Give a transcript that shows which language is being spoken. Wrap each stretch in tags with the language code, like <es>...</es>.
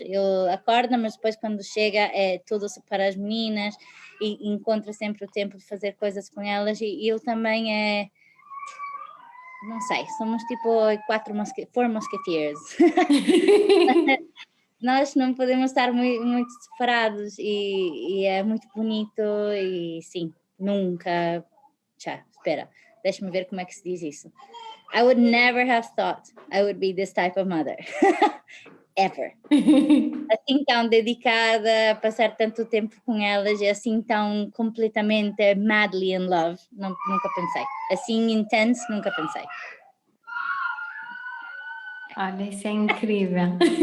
<pt>Ele acorda, mas depois quando chega é tudo para as meninas e encontra sempre o tempo de fazer coisas com elas, e ele também é, não sei, somos tipo 4 musketeers. Nós não podemos estar muito separados e é muito bonito e sim, nunca... espera, deixa-me ver como é que se diz isso.</pt> <en>I would never have thought I would be this type of mother. Ever.</en> <pt>Assim tão dedicada, a passar tanto tempo com elas, e assim tão completamente</pt> <en>madly in love,</en> <pt>nunca pensei. Assim intense, nunca pensei. Olha, isso é incrível.</pt>